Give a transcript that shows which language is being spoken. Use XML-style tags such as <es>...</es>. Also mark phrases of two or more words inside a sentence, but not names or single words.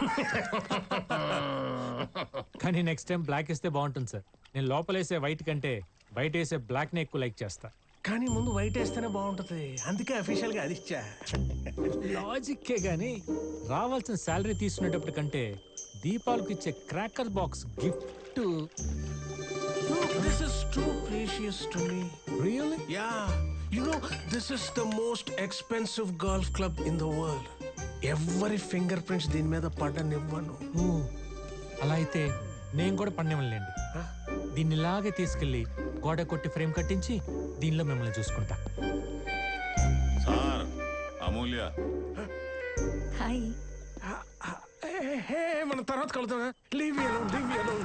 <te>కానీ</te> <en>next time</en> <te>బ్లాక్ వేస్తే బాగుంటుంది సార్. నేను లోపలేసే వైట్ కంటే బయట వేసే బ్లాక్నే ఎక్కువ లైక్ చేస్తా. కానీ ముందు వైట్ వేస్తేనే బాగుంటుంది, అందుకే అఫీషియల్గా అది ఇచ్చా. లాజిక్కే గానీ రావాల్సిన శాలరీ తీసుకునేటప్పుడు కంటే దీపాలకు ఇచ్చే</te> <en>cracker box gift. This is too precious to me. Really? Yeah. You know, this is the most expensive golf club in the world. Every fingerprints</en> <te>దీని మీద పడనివ్వను. అలా అయితే నేను కూడా పడినివ్వలేండి. దీన్ని ఇలాగే తీసుకెళ్ళి గోడ కొట్టి ఫ్రేమ్ కట్టించి దీనిలో మిమ్మల్ని చూసుకుంటా. సార్ అమూల్య. హాయ్. మన తర్వాత కలుద్దాం.</te> <en>leave me alone, leave me alone.</en>